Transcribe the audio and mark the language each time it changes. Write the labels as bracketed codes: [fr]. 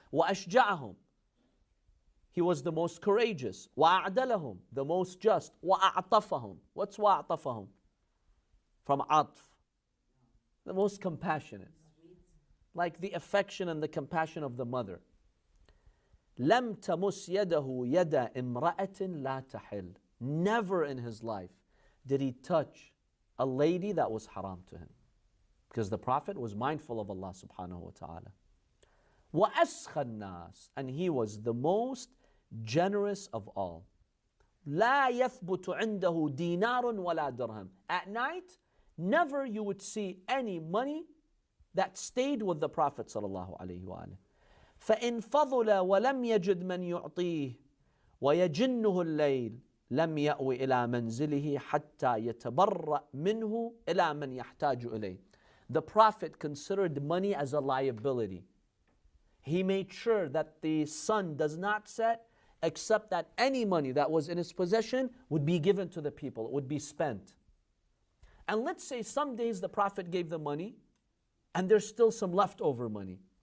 [ar] وأشجعهم. [en] He was the most courageous. وأعدلهم. The most just. وأعطفهم. What's وأعطفهم? From عطف. The most compassionate. Like the affection and the compassion of the mother. [ar] لم تمس يده يد امرأة لا تحل. [en] Never in his life did he touch a lady that was haram to him. Because the Prophet was mindful of Allah subhanahu wa ta'ala. [ar] وأسخى الناس. [en] And he was the most generous of all. [ar] لا يثبت عنده دينار ولا درهم. [en] At night, never you would see any money that stayed with the Prophet sallallahu alaihi wasallam. [ar] فإن فضل ولم يجد من يعطيه ويجنه الليل لم يأوي إلى منزله حتى يتبرأ منه إلى من يحتاج إليه. [en] The Prophet considered money as a liability. He made sure that the sun does not set except that any money that was in his possession would be given to the people, it would be spent. And let's say some days the Prophet gave the money and there's still some leftover money.